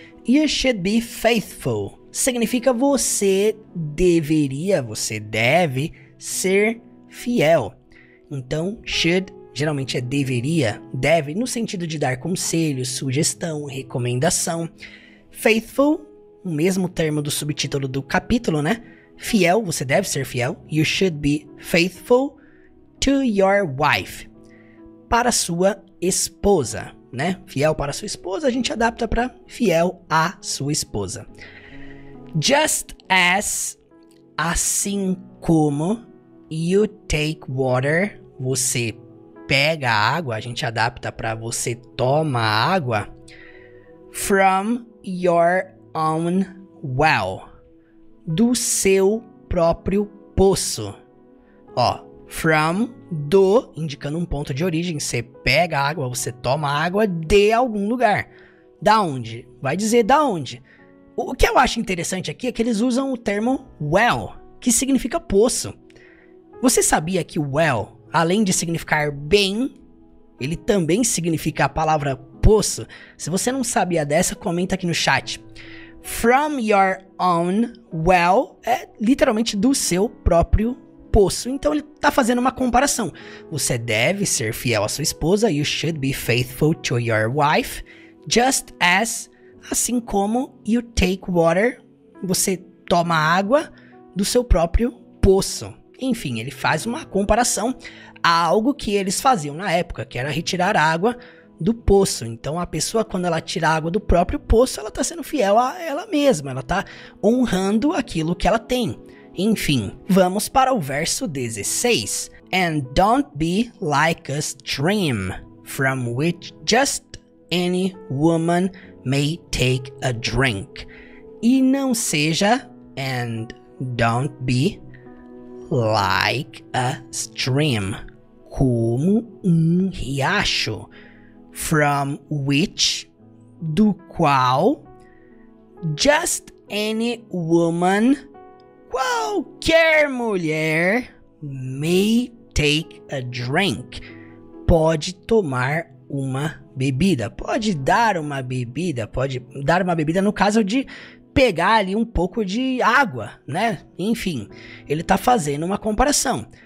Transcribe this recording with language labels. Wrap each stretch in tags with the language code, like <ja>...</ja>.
<en>You should be faithful.</en> <pt>Significa você deveria, você deve ser fiel. Então, should geralmente é deveria, deve, no sentido de dar conselho, sugestão, recomendação. Faithful, o mesmo termo do subtítulo do capítulo, né? Fiel, você deve ser fiel.</pt> <en>You should be faithful to your wife.</en> <pt>Para sua esposa, né? Fiel para sua esposa, a gente adapta para fiel à sua esposa.</pt> <en>Just as,</en> <pt>assim como,</pt> <en>you take water,</en> <pt>você pega água, a gente adapta para você toma água.</pt> <en>From your own well,</en> <pt>do seu próprio poço. Ó, from, do, indicando um ponto de origem, você pega água, você toma água de algum lugar. Da onde? Vai dizer da onde. O que eu acho interessante aqui é que eles usam o termo well, que significa poço. Você sabia que well, além de significar bem, ele também significa a palavra poço? Se você não sabia dessa, comenta aqui no chat.</pt> <en>From your own well</en> <pt>é literalmente do seu próprio poço. Então ele está fazendo uma comparação. Você deve ser fiel à sua esposa.</pt> <en>You should be faithful to your wife. Just as,</en> <pt>assim como,</pt> <en>you take water,</en> <pt>você toma água do seu próprio poço. Enfim, ele faz uma comparação a algo que eles faziam na época, que era retirar água do poço. Então a pessoa, quando ela tira água do próprio poço, ela está sendo fiel a ela mesma, ela está honrando aquilo que ela tem. Enfim, vamos para o verso 16.</pt> <en>And don't be like a stream, from which just any woman may take a drink.</en> <pt>E não seja,</pt> <en>and don't be like a stream,</en> <pt>como um riacho.</pt> <en>From which,</en> <pt>do qual,</pt> <en>just any woman,</en> <pt>qualquer mulher,</pt> <en>may take a drink,</en> <pt>pode tomar uma bebida, pode dar uma bebida no caso de pegar ali um pouco de água, né? Enfim, ele tá fazendo uma comparação.</pt>